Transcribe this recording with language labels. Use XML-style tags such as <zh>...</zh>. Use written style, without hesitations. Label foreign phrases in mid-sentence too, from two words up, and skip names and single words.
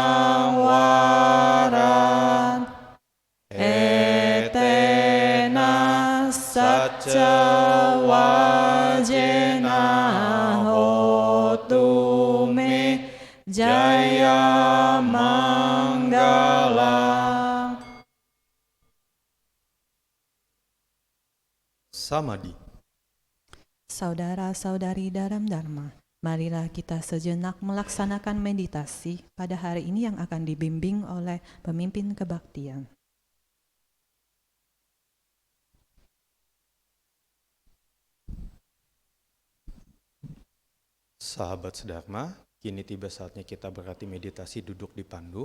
<pi>waran etena satya wajena hotu me jaya manggala.</pi> <id>Samadhi. Saudara-saudari dalam Dharma, marilah kita sejenak melaksanakan meditasi pada hari ini yang akan dibimbing oleh pemimpin kebaktian. Sahabat sedharma, kini tiba saatnya kita berlatih meditasi duduk di pandu.</id>